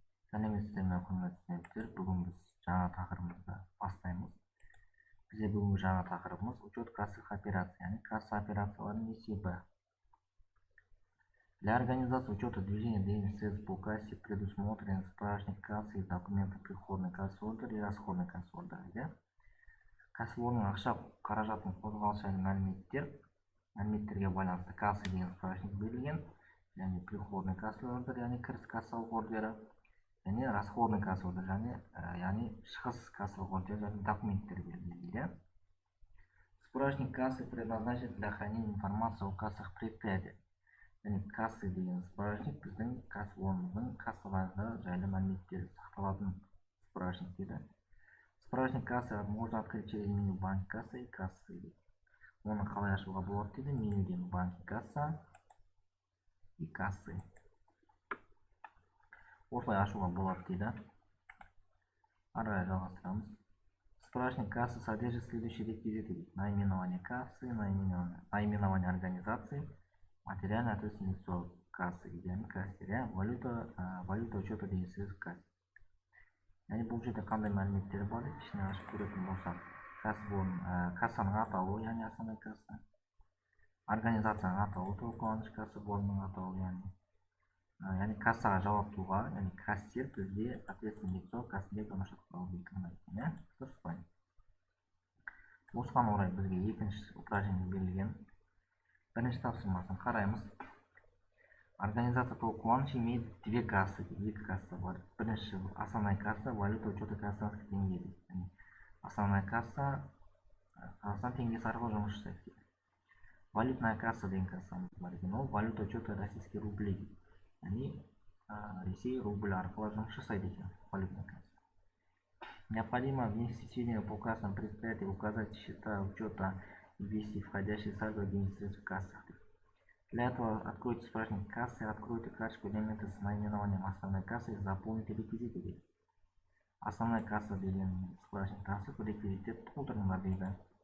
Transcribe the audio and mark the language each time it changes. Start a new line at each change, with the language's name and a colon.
Kazakh: Сәлеметсіздер ме, құрметті студенттер. Бүгін біз жаңа тақырыбымызды бастаймыз. Бізде бүгінгі жаңа тақырыбымыз
Russian: учет кассовых операций,
Kazakh: яғни касса операцияларының есебі.
Russian: Для организации учета движения денежных средств по кассе предусмотрен справочник кассы и документы приходной кассы ордер и расходной кассы ордер.
Kazakh: Кәсіпорынның ақша қаражатын қозғалыс жайлы мәліметтерге байланысты касса деген справочник берілген, және
Russian: приходной касса ордер,
Kazakh: яғни кіріс кассалық ордері, және
Russian: расходный касса ордер,
Kazakh: яғни шығыс кассалық ордер, және документтер берілген.
Russian: Справочник кассы предназначен для хранения информации о кассах предприятия.
Kazakh: Және кассы деген справочник біздің кәсіпорынның кассаларда жайлы мәліметтер сақталатын справочник дейді.
Russian: Справочник кассы можно открыть через меню банк касса и кассы.
Kazakh: Оны қалай ашуға болады дейді.
Russian: Менюден банк касса и кассы.
Kazakh: Осылай ашуға болады дейді. Ары қарай жалғастырамыз.
Russian: Справочник кассы содержит следующие реквизиты: наименование кассы, наименование организации, материальное ответственное лицо кассы,
Kazakh: яғни кассир,
Russian: валюта учета денежных средств кассы.
Kazakh: Яғни бұл жерде қандай мәліметтер бар? Ішіне ашып көретін болсақ, кассаның атауы, яғни
Russian: основной касса,
Kazakh: организацияның атауы, толқуаныш кәсіпорынның атауы, яғни кассаға жауаптылығы, яғни кассир бізде
Russian: ответственное лицо
Kazakh: Касымбек Құлманбетович. Дұрыс па? Осыған орай бізге екінші упражнение берілген. Бірінші тапсырмасын қараймыз.
Russian: Организация толқуаныш имеет две кассы,
Kazakh: екі касса бар.
Russian: Бірінші основная касса, валюта учета казахстанских тенге.
Kazakh: Основная касса Қазақстан теңгесі арқылы жұмыс жасайды.
Russian: Валютная касса
Kazakh: деген кассамыз бар екен, ол
Russian: валюта учета российский рублей.
Kazakh: Яғни Ресей рубль арқылы жұмыс жасайды екен,
Russian: валютная касса. Необходимо внести сведения по кассам предприятия, указать счета учета и ввести входящие сальдо денежных средств в кассах. Для этого откройте справочник кассы, откройте карточку элементы с наименованием основной кассы и заполните реквизиты. Основная касса
Kazakh: деген
Russian: справочник кассы
Kazakh: реквизиттер толтырыңдар дейді.